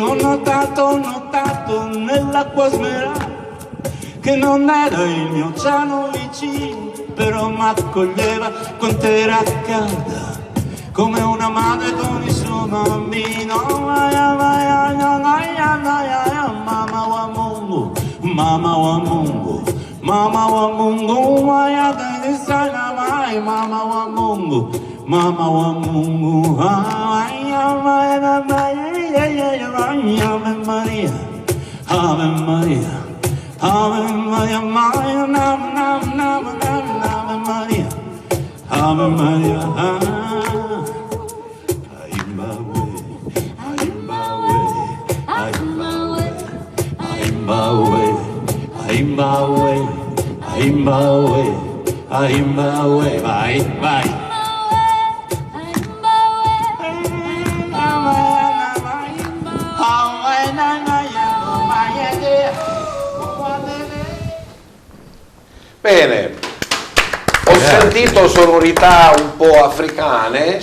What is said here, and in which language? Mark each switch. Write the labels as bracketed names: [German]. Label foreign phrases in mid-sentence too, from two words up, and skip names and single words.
[Italian] Ho notato nell'acqua smeralda che non era il mio oceano vicino, però m'accoglieva quant'era calda, come una madre con il suo bambino. [Swahili] Mama wa Mungu, mama wa Mungu, mama wa Mungu, waya kanisana mai, mama wa Mungu, mama wa Mungu, [Latin] Ave Maria, Ave Maria, Ave Maria, Ave Maria, Ave Maria. [Italian] Vai, vai. Bene, ho sentito sonorità un po' africane.